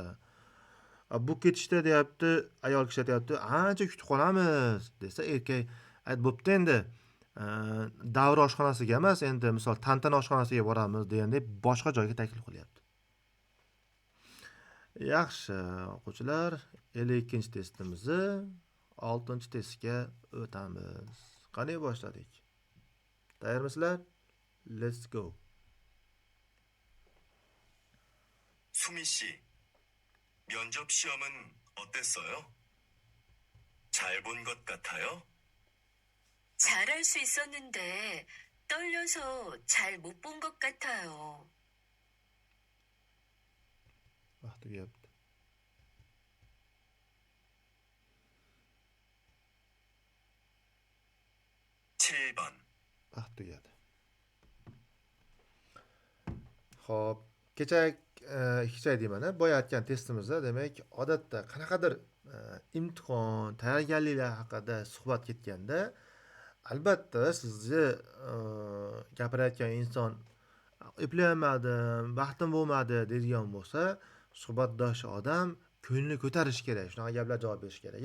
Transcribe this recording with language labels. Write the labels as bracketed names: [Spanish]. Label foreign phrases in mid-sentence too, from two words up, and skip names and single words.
[Uzbek] Bu ketishda deyapti, ayol kishi aytayapti, ancha kutib qolamiz desa, erkak ayt bo'pti endi davra oshxonasiga emas, endi misol tantana oshxonasiga boramiz degandek boshqa joyga taklif qilyapti. Yaxshi, o'quvchilar, 52-testimizni 6-testga o'tamiz. Qanday boshladik? Tayyormisizlar? [English] Let's go. [Korean] 수미 씨, 면접 시험은 어땠어요? 잘 본 것 같아요? 잘할 수 있었는데 떨려서 잘 못 본 것 같아요. [Uzbek] Vaqt tugayapti. Vaqt tugadi. Xo'p, kecha hikoya deyman-a, boya aytgan testimizda demak, odatda qanaqadir imtihon, tayyorgarliklar haqida suhbat ketganda, albatta sizni gapirayotgan inson eplayolmadim, vaqtim bo'lmadi deydigan bo'lsa, suhbatdosh odam ko'ngli ko'tarish kerak, shunaqa gaplar javob berish kerak.